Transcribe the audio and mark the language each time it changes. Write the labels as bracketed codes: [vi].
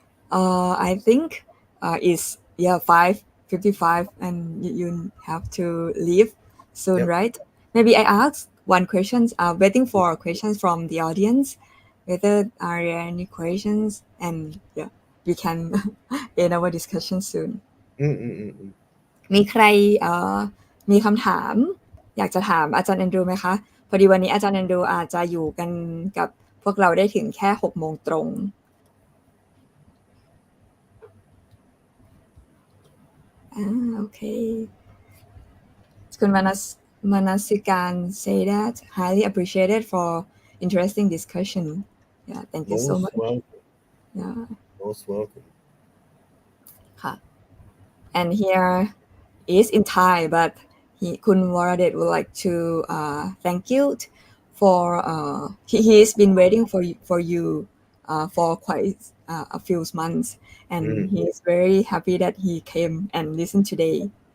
[en] I think it's 5:55 and you have to leave soon, yep. right? Maybe I ask one question. Waiting for questions from the audience. Whether are there any questions? And we can end our discussion soon [th] มี ใครมีคำถามอยากจะถามอาจารย์แอนดรูไหมคะพอดีวันนี้อาจารย์แอนดรูอาจจะอยู่กันกับพวกเราได้ถึงแค่ 6 โมงตรงokayคุณมนัสการ [en] say that highly appreciated for interesting discussion yeah thank you so much yeah most welcome ค่ะ and here is in Thai but Kun Waradet would like to thank you for he's been waiting for you for quite a few months and he is very happy that he came and listened today